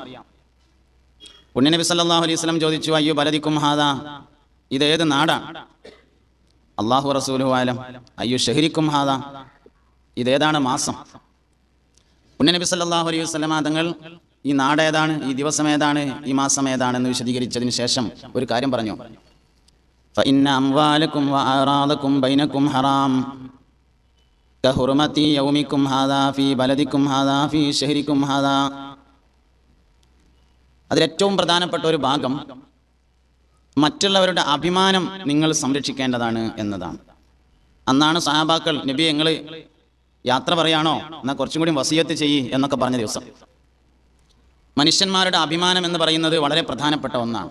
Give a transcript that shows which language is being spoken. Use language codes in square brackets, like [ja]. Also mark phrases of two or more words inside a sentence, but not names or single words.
[ml] പുണ്യനബി [ar] صلى الله عليه وسلم [ml] ചോദിച്ചു, [ar] أي بلدكم هذا, [ml] ഇതേത് നാടാണ്? [ar] الله رسوله أعلم. أي شهركم هذا, [ml] ഇതേതാണ് മാസം? പുണ്യനബി [ar] صلى الله عليه وسلم [ml] തങ്ങൾ ഈ നാട് ഏതാണ്, ഈ ദിവസം ഏതാണ്, ഈ മാസം ഏതാണെന്ന് വിശദീകരിച്ചതിന് ശേഷം ഒരു കാര്യം പറഞ്ഞു. [ar] فإن أموالكم وأعراضكم بينكم حرام كحرمة يومكم هذا في بلدكم هذا في شهركم هذا. [ml] അതിലേറ്റവും പ്രധാനപ്പെട്ട ഒരു ഭാഗം മറ്റുള്ളവരുടെ അഭിമാനം നിങ്ങൾ സംരക്ഷിക്കേണ്ടതാണ് എന്നതാണ്. അന്നാണ് സഹാബാക്കൾ, നബി ഞങ്ങൾ യാത്ര പറയാണോ, എന്നാൽ കുറച്ചും കൂടി വസിയത്ത് ചെയ്യ് എന്നൊക്കെ പറഞ്ഞ ദിവസം. മനുഷ്യന്മാരുടെ അഭിമാനം എന്ന് പറയുന്നത് വളരെ പ്രധാനപ്പെട്ട ഒന്നാണ്.